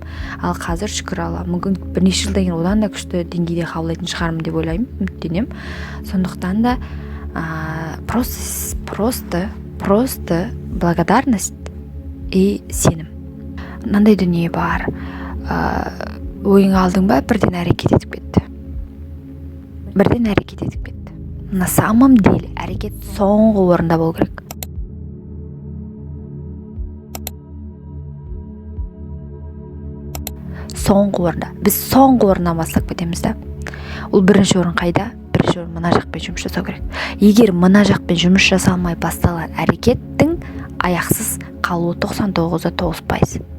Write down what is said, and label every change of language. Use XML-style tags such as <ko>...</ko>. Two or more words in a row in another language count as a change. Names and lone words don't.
<kk>Ал қазір шүкір Алла, мүмкін бірнеше жылдан кейін одан да күшті деңгейде қабылдайтын шығармын деп ойлаймын, үміттенемін. Сондықтан да</kk> <ru>просто благодарность и</ru> <kk>сенім. Мынандай дүние бар. Ойыңа алдың ба, бірден әрекет етіп кетті.</kk> <ru>На самом деле</ru> <kk>әрекет соңғы орында болу керек. Біз соңғы орыннан бастап кетеміз да. Ол бірінші орын қайда? Бірінші орын мына жақпен жұмыс жасау керек. Егер мына жақпен жұмыс жасалмай басталған әрекеттің аяқсыз қалуы 99.9%.</kk>